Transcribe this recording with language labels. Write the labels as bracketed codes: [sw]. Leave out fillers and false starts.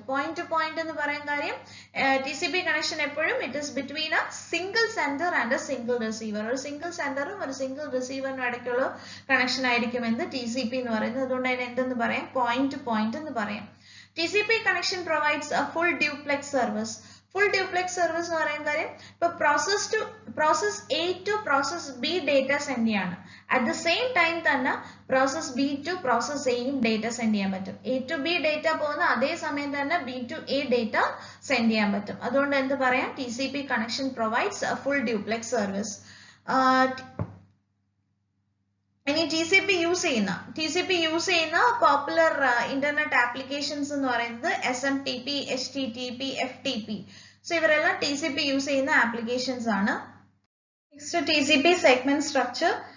[en] Point to point [ml] എന്ന് പറയാൻ കാര്യം [en] TCP connection [ml] എപ്പോഴും [en] it is between a single sender and a single receiver. [ml] ഒരു single senderും ഒരു single receiverനും ഇടയ്ക്കുള്ള കണക്ഷൻ ആയിരിക്കും എന്ത് TCP എന്ന് പറയുന്നത്. അതുകൊണ്ട് അതിനെ എന്തെന്ന് പറയാം, point to point എന്ന് പറയാം. [en] TCP connection provides a full duplex service. Full duplex service [ml] എന്ന് പറയാൻ കാര്യം ഇപ്പൊ [en] process A to process B data [ml] send ചെയ്യാണ്. [en] At the same time [ml] തന്നെ [en] process B to process A യും data [ml] സെൻഡ് ചെയ്യാൻ പറ്റും. [en] A to B data [ml] പോകുന്ന അതേ സമയം തന്നെ [en] B to A data [ml] send ചെയ്യാൻ പറ്റും. അതുകൊണ്ട് എന്ത് പറയാം, [en] TCP connection provides a full duplex service. [ml] ഇനി TCP യൂസ് ചെയ്യുന്ന പോപ്പുലർ ഇന്റർനെറ്റ് ആപ്ലിക്കേഷൻസ് എന്ന് പറയുന്നത് SMTP, HTTP, FTP. സോ ഇവരെല്ലാം TCP യൂസ് ചെയ്യുന്ന ആപ്ലിക്കേഷൻസ് ആണ്. Next TCP segment structure.